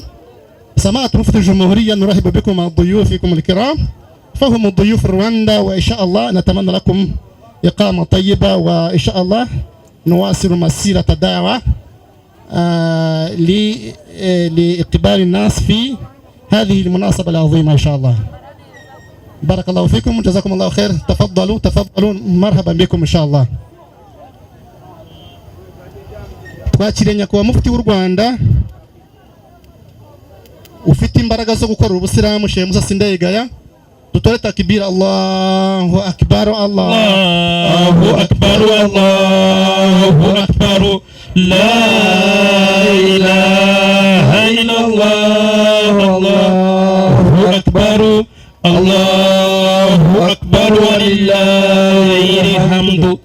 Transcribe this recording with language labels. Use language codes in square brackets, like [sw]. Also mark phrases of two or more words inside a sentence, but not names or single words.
[ar] سماحة مفتي الجمهورية نرحب بكم مع ضيوفكم الكرام، فهم الضيوف رواندا، وإن شاء الله نتمنى لكم إقامة طيبة، وإن شاء الله نواصل مسيرة الدعوة لإقبال الناس في هذه المناسبة العظيمة إن شاء الله. بارك الله فيكم وجزاكم الله خير. تفضلوا مرحبا بكم إن شاء الله. [rw] twakiriye nyakubahwa mufti w'u Rwanda ufite imbaraga zo gukora ubusiramu, Sheikh Musa Sindayigaya. [ar] Tutore تكبير، الله أكبر، الله أكبر، الله أكبر، لا إله إلا الله، الله أكبر، الله أكبر، ولله الحمد.